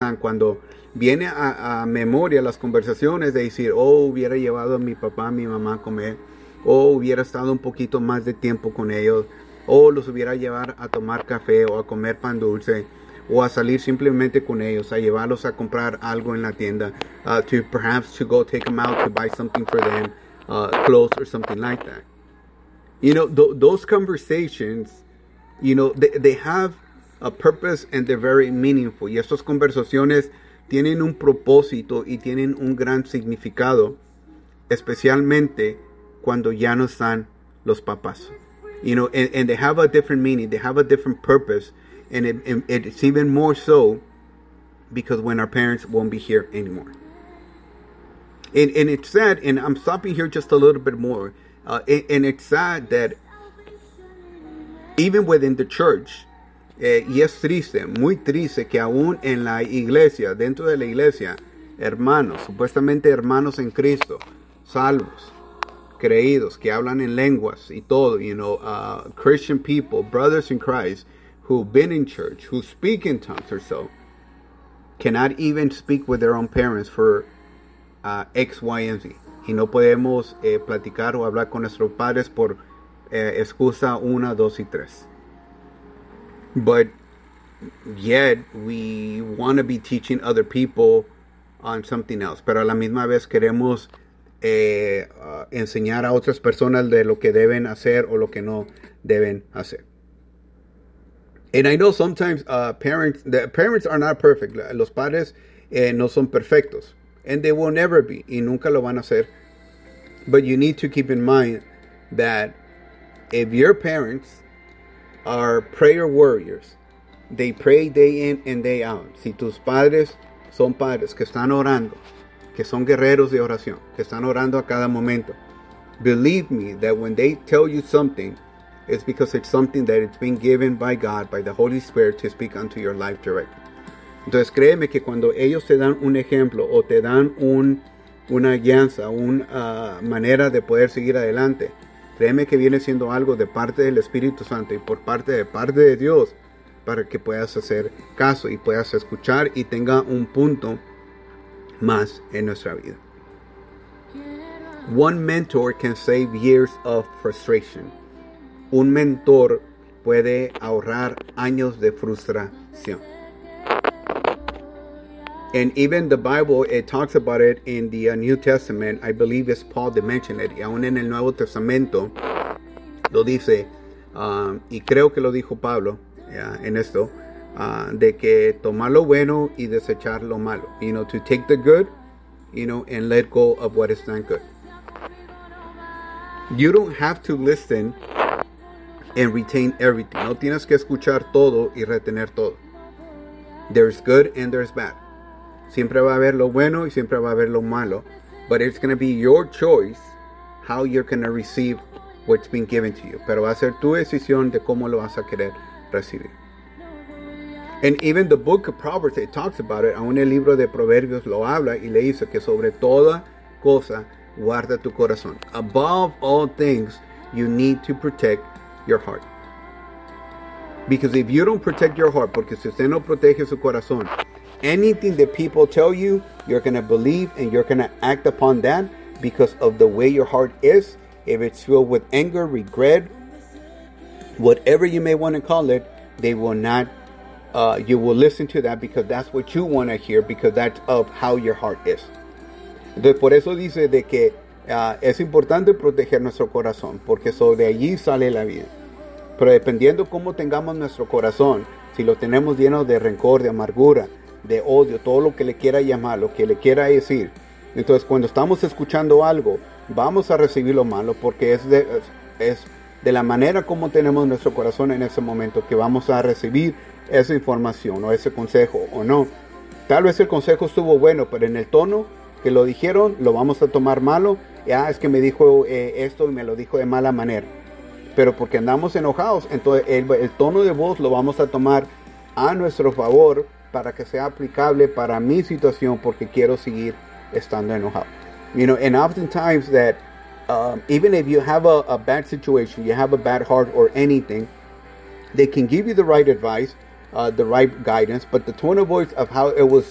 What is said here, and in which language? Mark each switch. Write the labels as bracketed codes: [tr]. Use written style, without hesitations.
[es] Adán, cuando viene a memoria las conversaciones de decir, oh, hubiera llevado a mi papá, a mi mamá a comer, o hubiera estado un poquito más de tiempo con ellos, o los hubiera llevado a tomar café o a comer pan dulce, o a salir simplemente con ellos, a llevarlos a comprar algo en la tienda, [en] to perhaps to go take them out to buy something for them, clothes or something like that. You know, those conversations, you know, they have a purpose and they're very meaningful. [es] Y estas conversaciones tienen un propósito y tienen un gran significado, especialmente cuando ya no están los papás. [en] You know, and they have a different meaning, they have a different purpose, and it's even more so because when our parents won't be here anymore. And it's sad, and I'm stopping here just a little bit more, and it's sad that even within the church, [es] y es triste, muy triste, que aún en la iglesia, dentro de la iglesia, hermanos, supuestamente hermanos en Cristo, salvos, creídos, que hablan en lenguas y todo, [en] you know, Christian people, brothers in Christ, who've been in church, who speak in tongues or so, cannot even speak with their own parents for X, Y, and Z. [es] Y no podemos platicar o hablar con nuestros padres por excusa 1, 2, y 3. [en] But yet we want to be teaching other people on something else. [es] Pero a la misma vez queremos enseñar a otras personas de lo que deben hacer o lo que no deben hacer. [en] And I know sometimes parents are not perfect. [es] Los padres no son perfectos. [en] And they will never be. [es] Y nunca lo van a ser. [en] But you need to keep in mind that if your parents are prayer warriors, they pray day in and day out. [es] Si tus padres son padres que están orando, que son guerreros de oración, que están orando a cada momento, [en] believe me that when they tell you something, it's because it's something that it's been given by God, by the Holy Spirit, to speak unto your life directly. [es] Entonces, créeme que cuando ellos te dan un ejemplo o te dan una guianza, una manera de poder seguir adelante, créeme que viene siendo algo de parte del Espíritu Santo y por parte de Dios, para que puedas hacer caso y puedas escuchar y tenga un punto más en nuestra vida. [en] One mentor can save years of frustration. [es] Un mentor puede ahorrar años de frustración. [en] And even the Bible, it talks about it in the New Testament. I believe it's Paul that mentioned it. [es] Y aún en el Nuevo Testamento lo dice, y creo que lo dijo Pablo en esto, de que tomar lo bueno y desechar lo malo. [en] You know, to take the good, you know, and let go of what is not good. You don't have to listen and retain everything. [es] No tienes que escuchar todo y retener todo. [en] There's good and there's bad. [es] Siempre va a haber lo bueno y siempre va a haber lo malo. [en] But it's going to be your choice how you're going to receive what's been given to you. [es] Pero va a ser tu decisión de cómo lo vas a querer recibir. [en] And even the book of Proverbs, it talks about it. [es] Aún el libro de Proverbios lo habla y le dice que sobre toda cosa guarda tu corazón. [en] Above all things, you need to protect your heart. Because if you don't protect your heart, [es] porque si usted no protege su corazón, [en] anything that people tell you, you're going to believe and you're going to act upon that because of the way your heart is. If it's filled with anger, regret, whatever you may want to call it, they will not, you will listen to that because that's what you want to hear because that's of how your heart is. [es] Entonces, por eso dice de que es importante proteger nuestro corazón porque eso de allí sale la vida. Pero dependiendo cómo tengamos nuestro corazón, si lo tenemos lleno de rencor, de amargura, de odio, todo lo que le quiera llamar, lo que le quiera decir. Entonces, cuando estamos escuchando algo, vamos a recibir lo malo porque es de la manera como tenemos nuestro corazón en ese momento que vamos a recibir esa información o ese consejo o no. Tal vez el consejo estuvo bueno, pero en el tono que lo dijeron, lo vamos a tomar malo. Es que me dijo esto y me lo dijo de mala manera. Pero porque andamos enojados, entonces el tono de voz lo vamos a tomar a nuestro favor para que sea aplicable para mi situación porque quiero seguir estando enojado. [en] You know, and oftentimes that even if you have a bad situation, you have a bad heart or anything, they can give you the right advice, the right guidance, but the tone of voice of how it was used